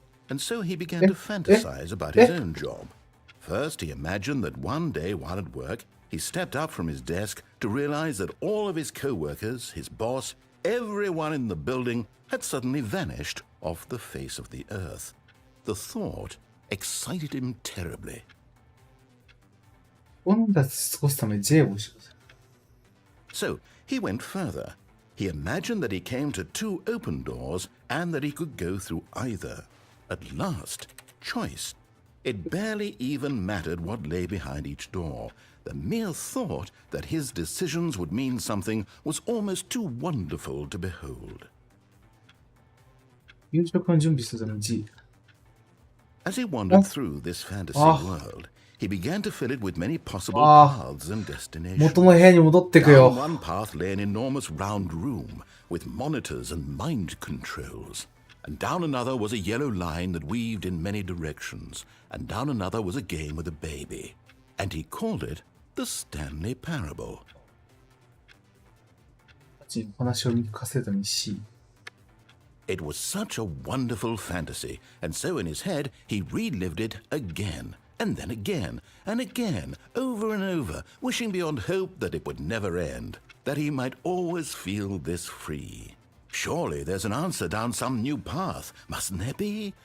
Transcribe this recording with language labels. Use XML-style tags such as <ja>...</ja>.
<en>And so he began to fantasize about his own job. First, he imagined that one day while at work, he stepped up from his desk to realize that all of his co-workers, his boss, everyone in the building had suddenly vanished off the face of the earth. The thought excited him terribly.</en> <ja>本たち過ごすため J を押してください。</ja> <en>So he went further. He imagined that he came to two open doors and that he could go through either. At last, choice. It barely even mattered what lay behind each door. The mere thought that his decisions would mean something was almost too wonderful to behold.</en> <ja>夕食の準備するために G。</ja> <en>As he wandered through this fantasy world, he began to fill it with many possible paths and destinations.</en> <ja>元の部屋に戻ってくよ。</ja> <en>Down one path lay an enormous round room with monitors and mind controls. And down another was a yellow line that weaved in many directions. And down another was a game with a baby. And he called it the Stanley Parable.</en> <ja>お話を聞かせるために C。</ja> <en>It was such a wonderful fantasy, and so in his head he relived it again, and then again, and again, over and over, wishing beyond hope that it would never end, that he might always feel this free. Surely there's an answer down some new path, mustn't there be?</en>